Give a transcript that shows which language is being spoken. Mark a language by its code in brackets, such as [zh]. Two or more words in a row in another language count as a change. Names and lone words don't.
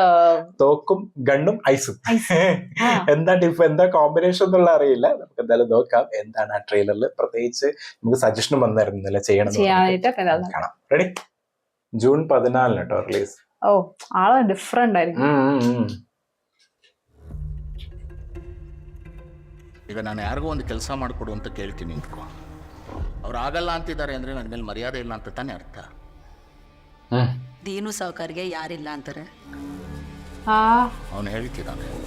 [ml] തോക്കും ഗണ്ണും ഐസും. എന്താ കോമ്പിനേഷൻ എന്നുള്ള അറിയില്ല. നമുക്ക് എന്തായാലും നോക്കാം എന്താണ് ആ ട്രെയിലറിൽ. പ്രത്യേകിച്ച് നമുക്ക് സജഷനും വന്നായിരുന്നില്ല ചെയ്യാനായിട്ട്. കാണാം. റെഡി? ജൂൺ 14 കേട്ടോ റിലീസ്. ഓ, ആള് ഡിഫറെന്റ് ആയിരിക്കും. [kn] ಈಗ ನಾನು ಯಾರಿಗೋ ಒಂದು ಕೆಲಸ ಮಾಡಿಕೊಡು ಅಂತ ಕೇಳ್ತೀನಿ ಅನ್ಕೋ, ಅವ್ರು ಆಗಲ್ಲ ಅಂತಿದ್ದಾರೆ ಅಂದ್ರೆ ನನ್ನ ಮೇಲೆ ಮರ್ಯಾದೆ ಇಲ್ಲ ಅಂತ ತಾನೇ ಅರ್ಥ. ದೀನು ಸಾವುಕಾರ್ಗೆ ಯಾರಿಲ್ಲ ಅಂತಾರೆ? ಅವನು ಹೇಳ್ತಿದ್ದಾನೆ.